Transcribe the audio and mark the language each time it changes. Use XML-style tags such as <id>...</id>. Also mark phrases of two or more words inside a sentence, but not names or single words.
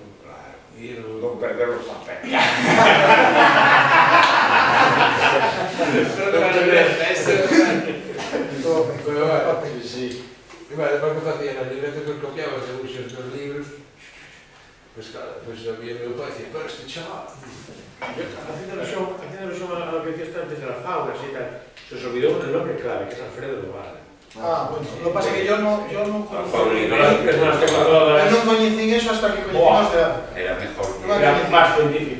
<gl>Non perder os papeles. Depois que facía nas libretas que copiaba os debuxos dos libros, pois claro, pois había meu pai dicía, pero este chaval...</gl> <es>Haciendo alusión a lo que decías antes de las faunas y tal, se os olvidó el nombre clave, que es Alfredo Duval. Ah, bueno, lo que pasa es que yo no coñecín eso hasta que coñecimos de arte. Era mejor. Era más científico.</es>